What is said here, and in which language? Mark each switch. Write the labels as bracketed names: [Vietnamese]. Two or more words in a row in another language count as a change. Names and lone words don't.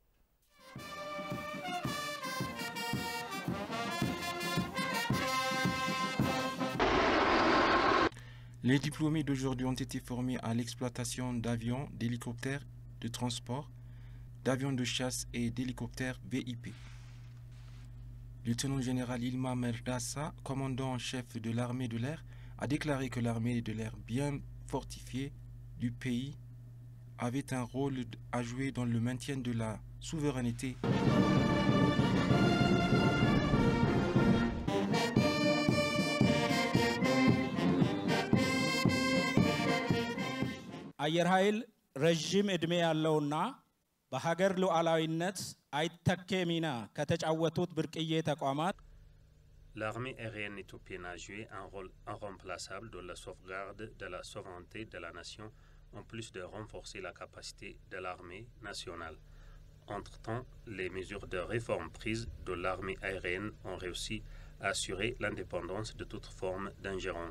[French] Les diplômés d'aujourd'hui ont été formés à l'exploitation d'avions, d'hélicoptères de transport, d'avions de chasse et d'hélicoptères VIP. Le lieutenant général Ilma Merdassa, commandant en chef de l'armée de l'air, a déclaré que l'armée de l'air bien fortifiée du pays avait un rôle à jouer dans le maintien de la souveraineté. [Amharic] አየር ኃይል ረዥም ዕድሜ ያለውና በሀገር ሉዓላዊነት አይተኬ ሚና ከተጫወቱት ብርቅዬ ተቋማት [French] L'armée aérienne éthiopienne a joué un rôle irremplaçable dans la sauvegarde de la souveraineté de la nation, en plus de renforcer la capacité de l'armée nationale. Entre-temps, les mesures de réforme prises dans l'armée aérienne ont réussi à assurer l'indépendance de toute forme d'ingérence.